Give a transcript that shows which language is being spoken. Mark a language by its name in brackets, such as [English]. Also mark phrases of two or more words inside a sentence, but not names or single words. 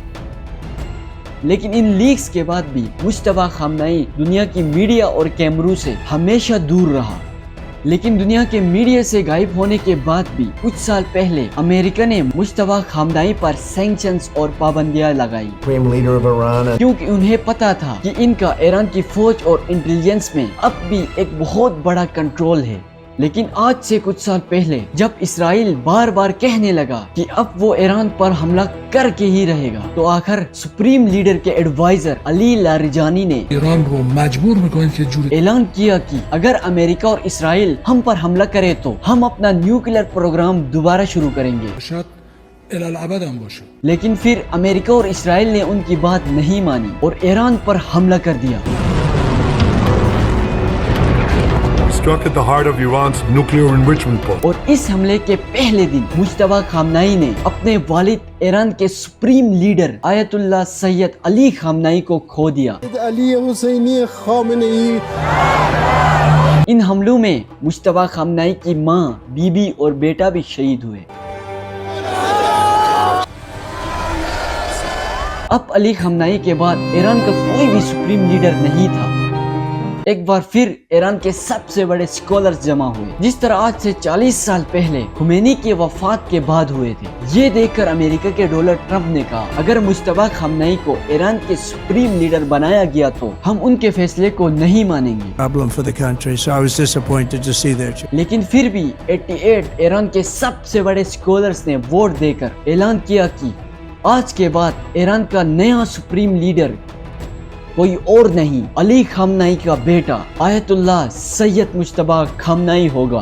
[Urdu] لیکن ان لیکس کے بعد بھی مجتبی خامنائی دنیا کی میڈیا اور کیمروں سے ہمیشہ دور رہا، لیکن دنیا کے میڈیا سے غائب ہونے کے بعد بھی کچھ سال پہلے امریکہ نے مجتبی خامنائی پر سینکشنز اور پابندیاں لگائی، کیونکہ انہیں پتا تھا کہ ان کا ایران کی فوج اور انٹیلیجنس میں اب بھی ایک بہت بڑا کنٹرول ہے۔ لیکن آج سے کچھ سال پہلے جب اسرائیل بار بار کہنے لگا کہ اب وہ ایران پر حملہ کر کے ہی رہے گا، تو آخر سپریم لیڈر کے ایڈوائزر علی لاریجانی نے [Persian] ایران رو مجبور میکنن که جوری [Urdu] اعلان کیا کہ اگر امریکہ اور اسرائیل ہم پر حملہ کرے تو ہم اپنا نیوکلیئر پروگرام دوبارہ شروع کریں گے۔ باشد الالعبد هم باشه. لیکن پھر امریکہ اور اسرائیل نے ان کی بات نہیں مانی اور ایران پر حملہ کر دیا۔ [English] Struck at the heart of Iran's nuclear enrichment program. [Urdu] اور اس حملے کے پہلے دن مجتبی خامنائی نے اپنے والد ایران کے سپریم لیڈر آیت اللہ سید علی خامنائی کو کھو دیا۔ علی حسینی خامنه ای ان حملوں میں مجتبی خامنائی کی ماں، بیوی اور بیٹا بھی شہید ہوئے۔ اب علی خامنائی کے بعد ایران کا کوئی بھی سپریم لیڈر نہیں تھا۔ ایک بار پھر ایران کے سب سے بڑے اسکالرز جمع ہوئے، جس طرح آج سے 40 سال پہلے خمینی کی وفات کے بعد ہوئے تھے۔ یہ دیکھ کر امریکہ کے ڈونلڈ ٹرمپ نے کہا، اگر مجتبی خامنائی کو ایران کے سپریم لیڈر بنایا گیا تو ہم ان کے فیصلے کو نہیں مانیں گے۔ [English] problem for the country, so I was disappointed to see their [Urdu] لیکن پھر بھی 88 ایران کے سب سے بڑے اسکالرز نے ووٹ دے کر اعلان کیا کہ آج کے بعد ایران کا نیا سپریم لیڈر کوئی اور نہیں، علی خامنائی کا بیٹا آیت اللہ سید مجتبی خامنائی ہوگا۔